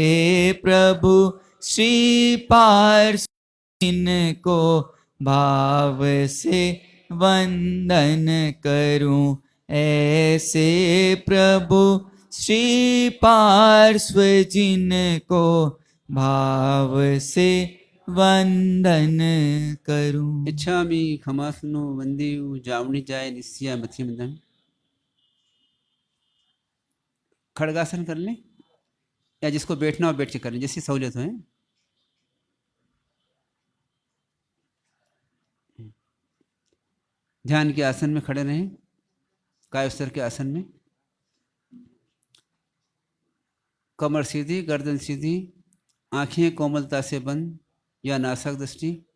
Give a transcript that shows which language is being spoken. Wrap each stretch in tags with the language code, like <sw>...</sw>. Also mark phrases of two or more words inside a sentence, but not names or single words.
<hi>प्रभु श्री पार्श्व इनको भाव से वंदन करूं ऐसे। प्रभु श्री पार्श्व जिनको भाव से वंदन करूं।</hi> <pra>इच्छामि खमासनो वंदेयु जावनी जाय निस्सियाय मथीर वंदामि।</pra> <hi>खड़गासन कर लें, या जिसको बैठना हो बैठ के कर लें, जैसी सहूलियत हो। ध्यान के आसन में खड़े रहें, कायोस्तर के आसन में। कमर सीधी, गर्दन सीधी, आंखें कोमलता से बंद या नासक दृष्टि।</hi>